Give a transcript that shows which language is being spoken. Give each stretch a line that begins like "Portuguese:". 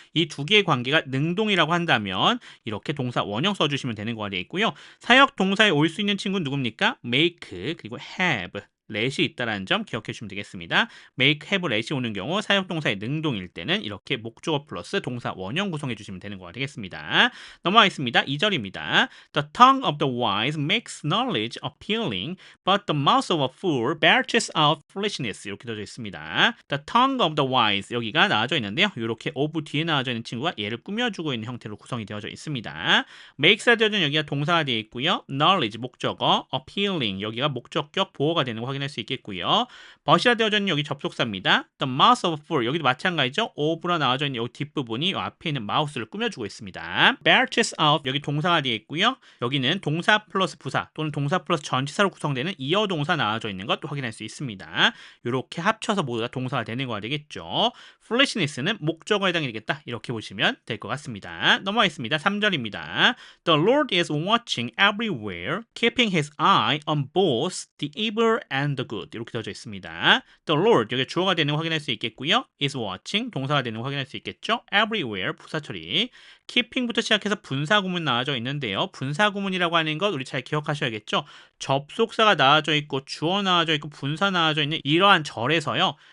Korean: 이 두 개의 관계가 능동이라고 한다면 이렇게 동사 원형 써주시면 되는 거가 되어 있고요. 사역동사에 올 수 있는 친구는 누굽니까? make 그리고 have let이 있다는 점 기억해 주시면 되겠습니다. make, have, let이 오는 경우 사역동사의 능동일 때는 이렇게 목적어 플러스 동사 원형 구성해 주시면 되는 거가 되겠습니다. 넘어가겠습니다. 2절입니다.
English: The tongue of the wise makes knowledge appealing, but the mouth of a fool belches out foolishness.
Korean: 이렇게 되어져 있습니다.
English: The tongue of the wise,
Korean: 여기가 나와져 있는데요. 이렇게 of 뒤에 나와져 있는 친구가 얘를 꾸며주고 있는 형태로 구성이 되어져 있습니다. makes가 되어져 있는 여기가 동사가 되어 있고요. knowledge, 목적어, appealing, 여기가 목적격 보호가 되는 거 확인할 수 있겠고요. but이라 되어져 있는 여기 접속사입니다.
English: The mouth of a fool,
Korean: 여기도 마찬가지죠. of라 나와져 있는 여기 뒷부분이 이 앞에 있는 mouth를 꾸며주고 있습니다. belches out, 여기 동사가 되어 있고요. 여기는 동사 플러스 부사 또는 동사 플러스 전치사로 구성되는 이어 동사 나와져 있는 것도 확인할 수 있습니다. 이렇게 합쳐서 모두 다 동사가 되는 거가 되겠죠. foolishness는 목적어에 해당이 되겠다. 이렇게 보시면 될 것 같습니다. 넘어가겠습니다. 3절입니다.
English: The Lord is watching everywhere, keeping his eye on both the evil and the good.
Korean: 이렇게 되어져 있습니다.
English: The Lord,
Korean: 여기 주어가 되는 거 확인할 수 있겠고요. is watching, 동사가 되는 거 확인할 수 있겠죠. everywhere, 부사 처리. keeping부터 시작해서 분사구문 나와져 있는데요. 분사구문이라고 하는 것 우리 잘 기억하셔야겠죠. 접속사가 나와져 있고 주어 나와져 있고 분사 나와져 있는 이러한 절에서요.